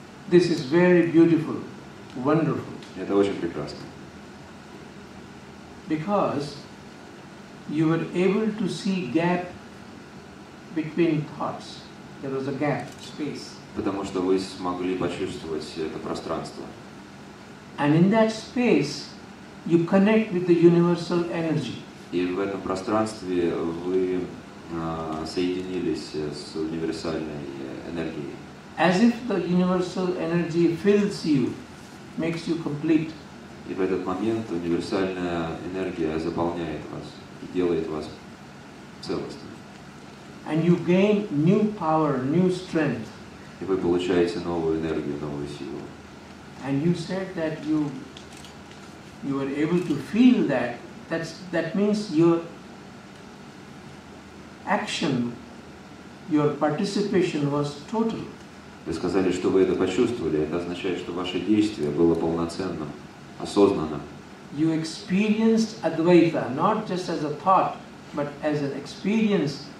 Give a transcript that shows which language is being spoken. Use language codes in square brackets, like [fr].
[en] This is very beautiful, wonderful. [ru] Это очень прекрасно. [en] Because you were able to see gap between thoughts. There was a gap, space. [ru] Потому что вы смогли почувствовать это пространство. [en] And in that space, you connect with the universal energy. [ru] И в этом пространстве вы соединились с универсальной энергией. [en] As if the universal energy fills you, makes you complete. [ru] И в этот момент универсальная энергия заполняет вас и делает вас целостным. [en] And you gain new power, new strength. [ru] И вы получаете новую энергию, новую силу. [en] And you said that you were able to feel that. That means your action, your participation was total. [ru] Вы сказали, что вы это почувствовали. Это означает, что ваше действие было полноценным, осознанным. [en] You experienced Advaita, not just as a thought, but as an experience.